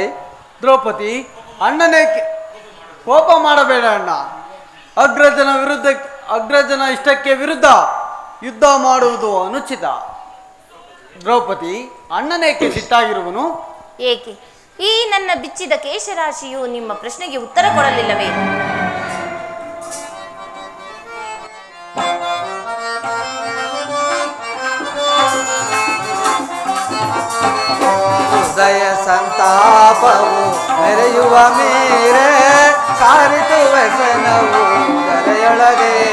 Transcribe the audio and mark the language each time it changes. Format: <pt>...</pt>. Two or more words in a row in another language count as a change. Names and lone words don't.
<kn>ದ್ರೌಪದಿ, ಅಣ್ಣನೇ ಕೋಪ ಮಾಡಬೇಡ ಅಣ್ಣ. ಅಗ್ರಜನ ಇಷ್ಟಕ್ಕೆ ವಿರುದ್ಧ ಯುದ್ಧ ಮಾಡುವುದು ಅನುಚಿತ. ದ್ರೌಪದಿ, ಅಣ್ಣನೇಕೆ ಸಿಟ್ಟಾಗಿರುವನು? ಏಕೆ? ಈ ನನ್ನ ಬಿಚ್ಚಿದ ಕೇಶರಾಶಿಯು ನಿಮ್ಮ ಪ್ರಶ್ನೆಗೆ ಉತ್ತರ ಕೊಡಲಿಲ್ಲವೇ? ಹೃದಯ ಸಂತಾಪವು ಮೆರೆಯುವ ಮೇರೆ ಸಾರಿತು ವ್ಯಸನವು ಗರೆಯೊಳಗೆ.</kn>